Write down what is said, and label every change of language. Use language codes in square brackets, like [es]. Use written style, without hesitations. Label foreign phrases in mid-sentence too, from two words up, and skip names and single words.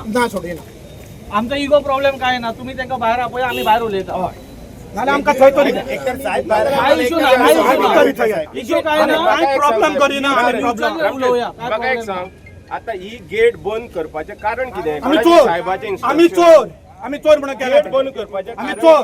[mr] आमचा [en] ego problem [mr] काय ना. तुम्ही त्यांना बाहेर आपय आम्ही बाहेर उलयता. [kok] आमका थंय तरी काय इशू ना. इशू काय ना. प्रॉब्लेम करिना. उलोवया. म्हाका एक सांग. आता ही गेट बंद करपाचे कारण कितें. [mr] आम्ही चोर. [kok] साहेबाचे [mr] आम्ही चोर. आम्ही चोर म्हणून [kok] गेट बंद करपाचे [mr] आम्ही चोर.